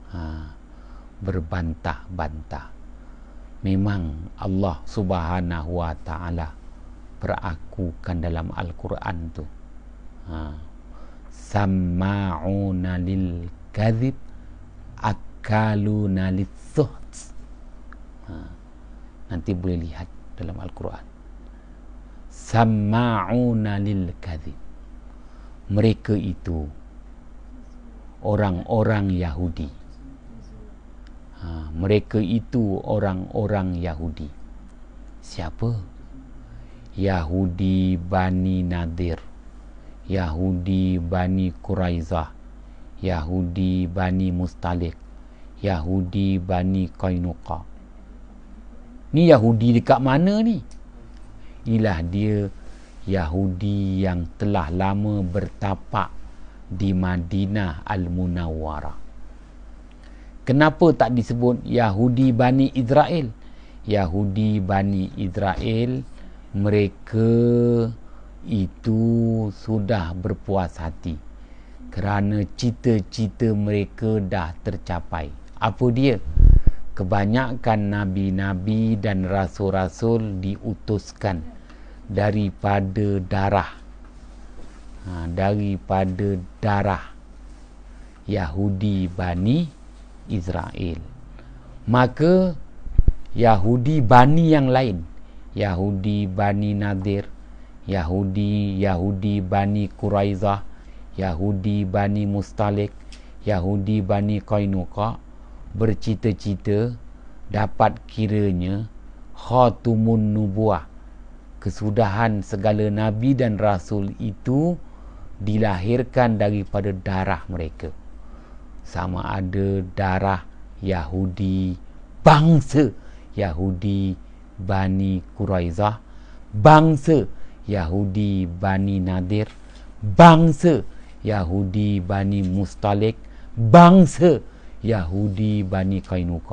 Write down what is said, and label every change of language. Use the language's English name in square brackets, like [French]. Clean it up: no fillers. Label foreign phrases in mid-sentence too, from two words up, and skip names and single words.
[Malay] Berbantah-bantah. memang Allah [Arabic] سبحانه وتعالى [Malay] perakukan dalam Al-Quran tu, [Arabic] سماعون للكذب أكالون للسحت. [Malay] Nanti boleh lihat dalam Al-Quran, [Arabic] سماعون للكذب. [Malay] Mereka itu orang-orang Yahudi. Mereka itu orang-orang Yahudi. Siapa? Yahudi Bani Nadir, Yahudi Bani Quraizah, Yahudi Bani Mustalik, Yahudi Bani Qainuqa. Ni Yahudi dekat mana ni? Inilah dia Yahudi yang telah lama bertapak di Madinah Al-Munawwarah. Kenapa tak disebut Yahudi Bani Israel? Yahudi Bani Israel, mereka itu sudah berpuas hati kerana cita-cita mereka dah tercapai. Apa dia? Kebanyakan nabi-nabi dan rasul-rasul diutuskan daripada darah, daripada darah Yahudi Bani Israel. Maka Yahudi Bani yang lain, Yahudi Bani Nadir, Yahudi Bani Quraizah, Yahudi Bani Mustalik, Yahudi Bani Qainuqa, bercita-cita dapat kiranya [Arabic] خاتم النبوة, [Malay] kesudahan segala nabi dan rasul itu dilahirkan daripada darah mereka. Sama ada darah Yahudi, bangsa Yahudi Bani Quraizah, bangsa Yahudi Bani Nadir, bangsa Yahudi Bani Mustalik, bangsa Yahudi Bani Qainuqa.